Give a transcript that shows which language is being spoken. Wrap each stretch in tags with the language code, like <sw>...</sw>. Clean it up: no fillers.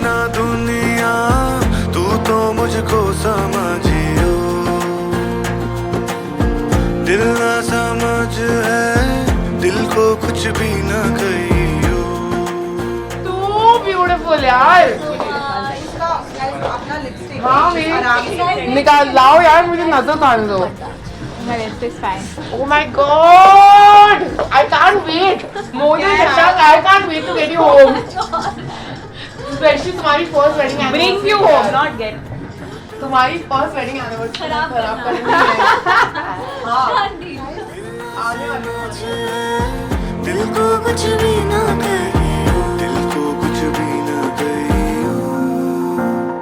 <hi>ना दुनिया, तू तो मुझको समझियो. दिल ना समझ है, दिल को कुछ भी न कहियो.</hi> <en>Too beautiful यार.</en> <hi>हाँ निकाल लाओ यार, मुझे नजर आने दो.</hi> <en>My lipstick is fine. Oh my god! I can't wait. More than Shashank, I can't wait to get you home. Especially तुम्हारी first wedding anniversary. Bring you home, not get.</en> <hi>तुम्हारी</hi> <en>first wedding anniversary</en> <hi>खराब करेंगे. हाँ. आने वाली है. दिल को कुछ भी न कहियो, दिल को कुछ भी न कहियो.</hi>